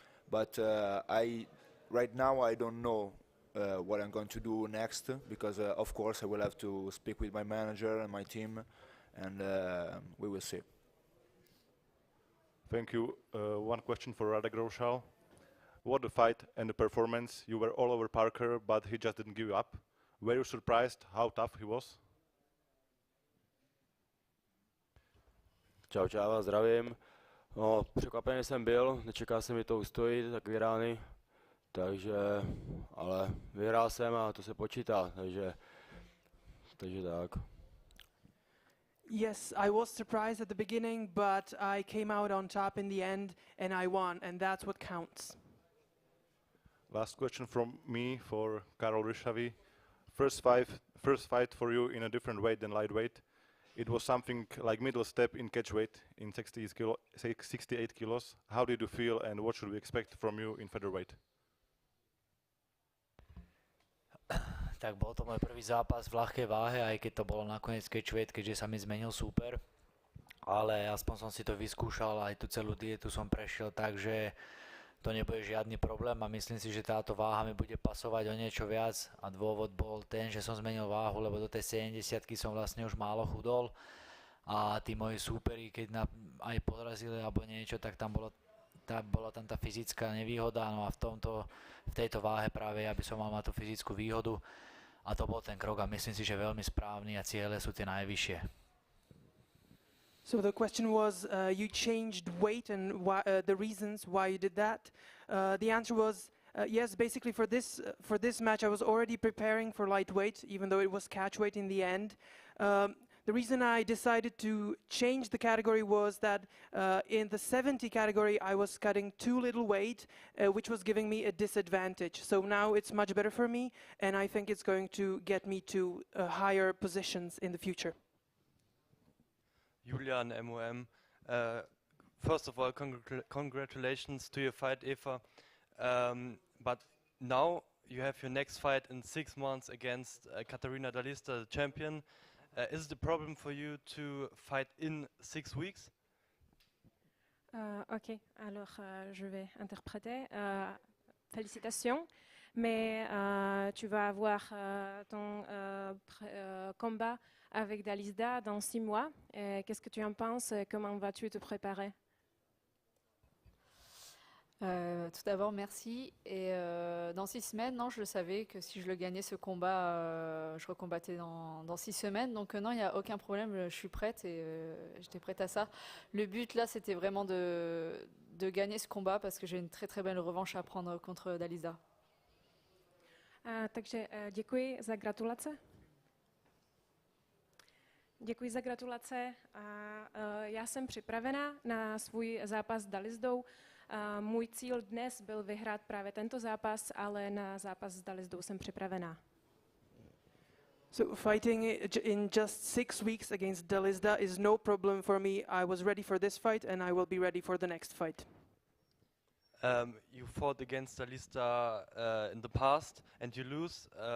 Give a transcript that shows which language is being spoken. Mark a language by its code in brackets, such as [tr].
[en] But right now I don't know what I'm going to do next, because of course I will have to speak with my manager and my team, and we will see. Thank you. One question for Radek Rošal. What the fight and the performance? You were all over Parker, but he just didn't give you up. Were you surprised how tough he was? [cs] Čau, já vás zdravím. No, překvapený jsem byl, nečekal jsem, že to ustojí, takový rány. Takže, ale vyhrál jsem a to se počítá, takže tak. [en] Yes, I was surprised at the beginning, but I came out on top in the end and I won, and that's what counts. Last question from me for Karol Rysavy. First fight for you in a different weight than lightweight. It was something like middle step in catch weight in 68 kilos. How did you feel, and what should we expect from you in featherweight? [sk] Tak bol to môj prvý zápas v ľahkej váhe, aj keď to bolo nakoniec catchweight, keďže sa mi zmenil súper. Ale aspoň som si to vyskúšal, aj tú celú dietu som prešiel, takže to nebude žiadny problém a myslím si, že táto váha mi bude pasovať o niečo viac. A dôvod bol ten, že som zmenil váhu, lebo do tej 70-ky som vlastne už málo chudol. A tí moji súperi, keď aj podrazili alebo niečo, tak bola tam tá fyzická nevýhoda, no a v tejto váhe práve ja by som mal mať tú fyzickú výhodu a to bol ten krok a myslím si, že veľmi správny a ciele sú tie najvyššie. [en] So the question was, you changed weight and the reasons why you did that. The answer was yes. Basically, for this match, I was already preparing for lightweight, even though it was catchweight in the end. The reason I decided to change the category was that in the 70 category I was cutting too little weight, which was giving me a disadvantage. So now it's much better for me, and I think it's going to get me to higher positions in the future. Julian, MOM. First of all, congratulations to your fight, Eva. But now you have your next fight in 6 months against Katarina Dalista, the champion. Is it a problem for you to fight in 6 weeks? [fr] Ok, alors je vais interpréter. félicitations. Mais tu vas avoir ton combat avec Dalisda dans 6 mois. Qu'est-ce que tu en penses? Comment vas-tu te préparer? Tout d'abord, merci. Et dans 6 semaines, non, je le savais que si je le gagnais ce combat, je recombattais dans 6 semaines. Donc non, il n'y a aucun problème, je suis prête et j'étais prête à ça. Le but là, c'était vraiment de gagner ce combat parce que j'ai une très très belle revanche à prendre contre Dalisda. [cs] Takže děkuji za gratulace. Děkuji za gratulace. Já jsem připravená na svůj zápas s Dalisdou. Můj cíl dnes byl vyhrát právě tento zápas, ale na zápas s Dalisdou jsem připravená. [en] So fighting in just 6 weeks against Dalisda is no problem for me. I was ready for this fight and I will be ready for the next fight. You fought against Dalisda in the past and you lose.